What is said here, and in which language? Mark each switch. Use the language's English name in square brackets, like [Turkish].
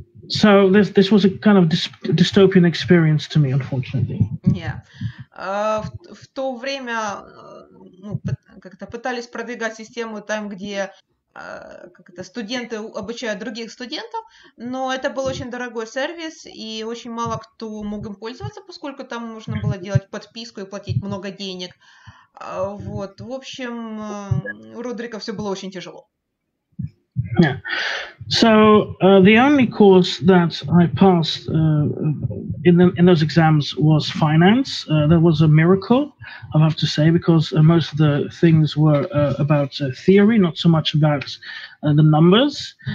[English] So this was a kind of dystopian experience to me, unfortunately. Yeah. [Russian] В то время как-то пытались продвигать систему там, где студенты обучают других студентов, но это был очень дорогой сервис, и очень мало кто мог им пользоваться, поскольку там нужно было делать подписку и платить много денег. Вот. В общем, у Родрика все было очень тяжело. [English] Yeah. So the only course that I passed in those exams was finance. That was a miracle, I have to say, because most of the things were about theory, not so much about the numbers.